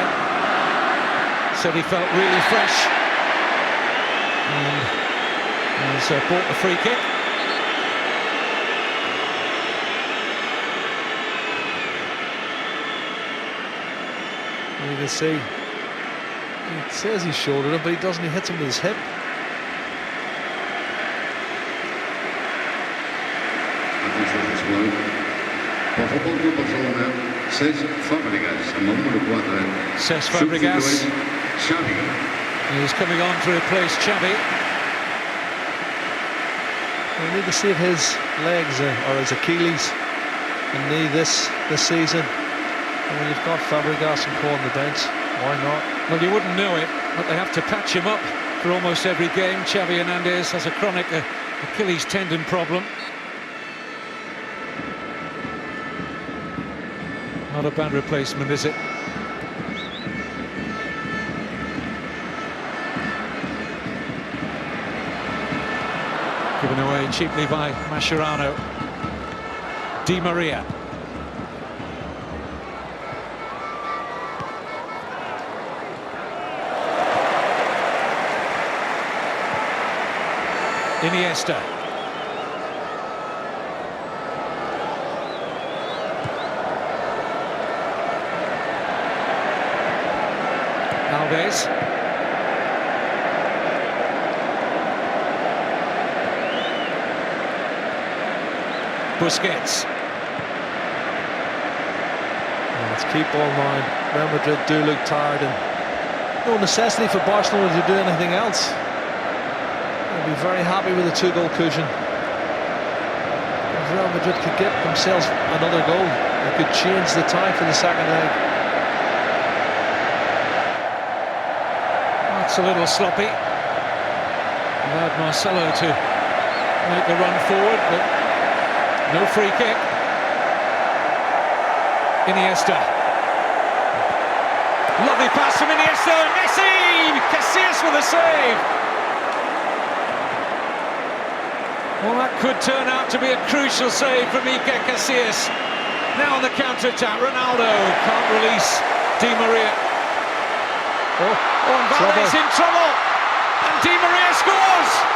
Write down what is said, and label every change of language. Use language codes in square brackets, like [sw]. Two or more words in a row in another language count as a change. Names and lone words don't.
[en] Said he felt really fresh. And has bought the free kick. You can see, it says he shouldered him, but he doesn't. He hits him with his hip. [ca] Pel Futbol Club Barcelona, Cesc Fàbregas, amb el número 4. Cesc Fàbregas. Xavi. [en] He's coming on to replace Xavi. We need to see if his legs or his Achilles and knee this season. And when you've got Fabregas and Co on the bench, why not? Well, you wouldn't know it, but they have to patch him up for almost every game. Xavi Hernandez has a chronic Achilles tendon problem. Not a bad replacement, is it? Given away cheaply by Mascherano. Di Maria. Iniesta. Alves. Busquets. Let's keep ball line. Real Madrid do look tired, and no necessity for Barcelona to do anything else. They'll be very happy with a 2-goal cushion. If Real Madrid could get themselves another goal, they could change the tie for the second leg. That's a little sloppy. Allowed Marcelo to make the run forward, but no free kick. Iniesta. Lovely pass from Iniesta. Messi! Casillas with a save. Well, that could turn out to be a crucial save from Iker Casillas. Now on the counter-attack, Ronaldo can't release Di Maria. Oh, and Valdes in trouble, and Di Maria scores!